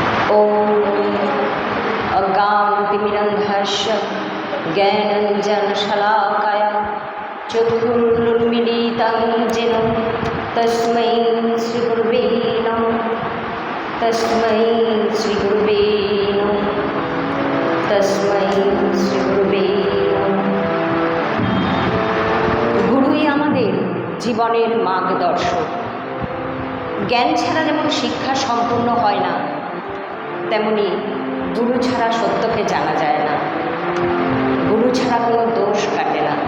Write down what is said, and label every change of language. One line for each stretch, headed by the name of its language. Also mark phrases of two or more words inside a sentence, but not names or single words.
Sanskrit: ॐ अज्ञानतिमिरन्धस्य ज्ञानाञ्जनशलाकया चक्षुरुन्मीलितं येन तस्मै श्रीगुरुवे नमः। तस्मै श्रीगुरुवे नमः। तस्मै श्रीगुरुवे नमः।
Bangla: গুরুই আমাদের জীবনের মার্গদর্শক। জ্ঞান ছাড়া যেমন শিক্ষা সম্পূর্ণ হয় না, তেমনি গুরু ছাড়া সত্যকে জানা যায় না, গুরু ছাড়া কোনো দোষ কাটে না।